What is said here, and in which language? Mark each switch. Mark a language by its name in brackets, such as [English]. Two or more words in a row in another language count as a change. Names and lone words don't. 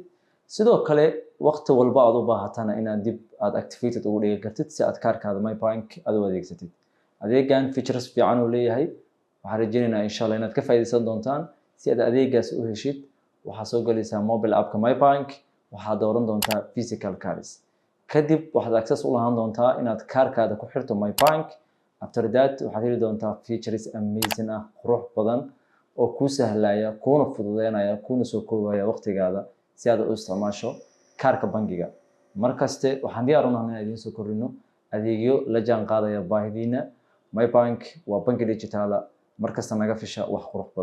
[Somali] sidoo kale waqti walba aad u baahatana inaad dib aad activated ugu dhigi kartid si aad kaarkaada mybank aad u adeegsatid. adeegan features fiican uu leeyahay. waxaan rajaynaynaa [Arabic] إن شاء الله [Somali] inaad ka faa'iideysan doontaan. si aad adeegaas u heshid waxaa soo galaysaa [English] mobile appka [Somali] mybank, waxaad dooran doontaa [English] physical cars. [Somali] kadib waxaad access u lahaan doontaa inaad kaarkaada ku xirto mybank. [English] after that [Somali] waxaad heli doontaa [English] features amazing [Somali] ah, qurux badan oo kuu sahlaya kuuna fududeynaya kuuna soo koobaya waqtigaada si aad u isticmaasho kaarka bangiga. markaste waxaan diyaar u nahay inaan idiin soo kordhino adeegyo la jaan qaadaya baahidiina. mybank waa bangi digital markasta naga fisha wax qurux badan.